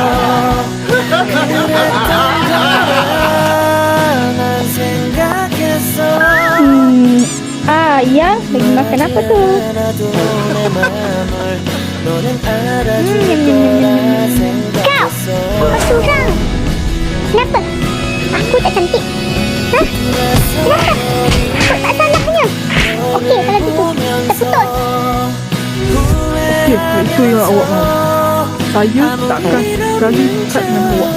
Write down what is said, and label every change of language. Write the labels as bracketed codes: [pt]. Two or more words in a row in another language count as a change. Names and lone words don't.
[ko] 난 생각했어. [ms] Ya, lagi makan apa tu? [ko] 알아도 내 맘을 너는 알아줄까 생각했어 [ms] Kau curang. Kenapa? Aku tak cantik. Hah? Kenapa? Kau tak salahnya. Okey, kalau gitu, kita putus. Okey, itu yang awak mahu. Saya takkan sekali dekat dengan awak.